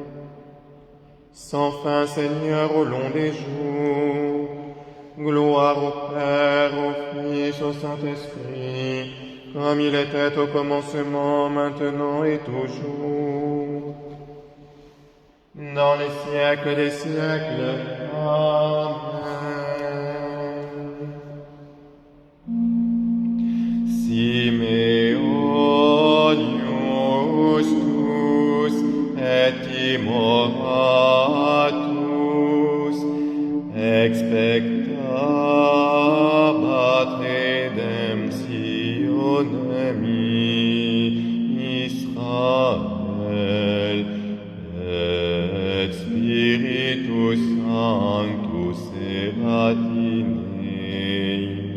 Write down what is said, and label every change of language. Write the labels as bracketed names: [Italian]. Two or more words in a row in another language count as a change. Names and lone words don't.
[French] Sans fin, Seigneur, au long des jours, gloire au Père, au Fils, au Saint-Esprit, comme il était au commencement, maintenant et toujours, dans les siècles des siècles. Amen. [Latin] Simeonius tus et timoratus expectabat redemptionem Israel et Spiritus Sanctus erat in ei.